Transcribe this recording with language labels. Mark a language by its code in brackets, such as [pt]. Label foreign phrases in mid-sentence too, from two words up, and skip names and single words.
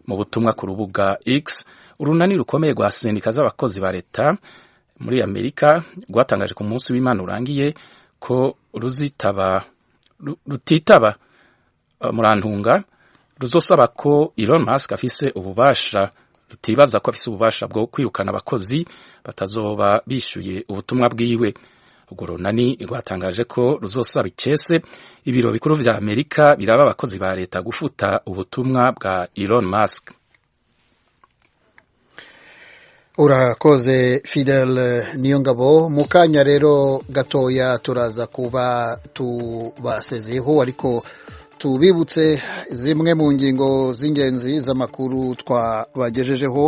[rn] mu butumwa ku rubuga X, urunani rukomeye rwa sendika z'abakozi ba leta muri Amerika rwatangaje ku munsi w'Imana urangiye ko rutitaba murantunga ruzosaba ko Elon Musk afise ububasha rutibaza ko afise ububasha bwo kwirukana abakozi batazoba bishuye ubutumwa bwiwe. Urwo runani rwatangaje ko ruzosaba icese ibiro bikuru vya Amerika biraba abakozi ba leta gufuta ubutumwa bwa Elon Musk. [rw] Urakoze Fidel Niyongabo. Mu kanya rero gatoya turaza kuba tubasezeho, ariko tubibutse zimwe mu ngingo z'ingenzi z'amakuru twabagejejeho.